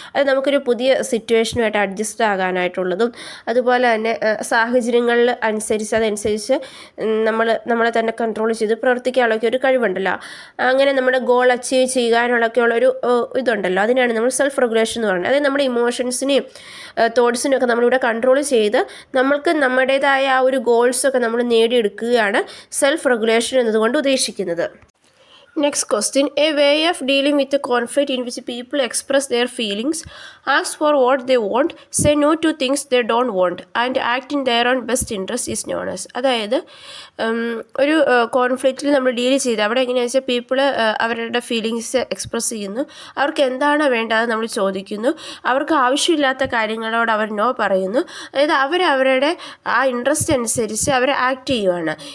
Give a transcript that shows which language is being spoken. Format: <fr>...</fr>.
<ml>അത് നമുക്കൊരു പുതിയ സിറ്റുവേഷനുമായിട്ട് അഡ്ജസ്റ്റ് ആകാനായിട്ടുള്ളതും അതുപോലെ തന്നെ സാഹചര്യങ്ങളിൽ അതനുസരിച്ച് നമ്മളെ തന്നെ കൺട്രോൾ ചെയ്ത് പ്രവർത്തിക്കാനുള്ളൊക്കെ ഒരു കഴിവുണ്ടല്ലോ. അങ്ങനെ നമ്മുടെ ഗോൾ അച്ചീവ് ചെയ്യാനുള്ളൊക്കെ ഉള്ളൊരു ഇതുണ്ടല്ലോ, അതിനാണ് നമ്മൾ സെൽഫ് റെഗുലേഷൻ എന്ന് പറയുന്നത്. അതായത് നമ്മുടെ ഇമോഷൻസിനെയും തോട്ട്സിനെയും ഒക്കെ നമ്മളിവിടെ കൺട്രോൾ ചെയ്ത് നമ്മൾക്ക് നമ്മുടേതായ ആ ഒരു ഗോൾസ് ഒക്കെ നമ്മൾ നേടിയെടുക്കുകയാണ് സെൽഫ് റെഗുലേഷൻ എന്നതുകൊണ്ട് ഉദ്ദേശിക്കുന്നത്.</ml> <en>Next question, a way of dealing with a conflict in which people express their feelings, ask for what they want, say no to things they don't want, and act in their own best interest is known as.</en> <ml>അതായത് ഒരു കോൺഫ്ലിക്റ്റിൽ നമ്മൾ deal ചെയ്ത് അവിടെ എങ്ങനെയാണെന്ന് വെച്ചാൽ people അവരുടെ feelings express ചെയ്യുന്നു, അവർക്ക് എന്താണ് വേണ്ടത് നമ്മൾ ചോദിക്കുന്നു, അവർക്ക് ആവശ്യമില്ലാത്ത കാര്യങ്ങളോട് അവർ നോ പറയുന്നു. അതായത് അവരവരുടെ ആ ഇൻട്രസ്റ്റ് അനുസരിച്ച് അവർ ആക്ട് ചെയ്യുവാണ്.</ml>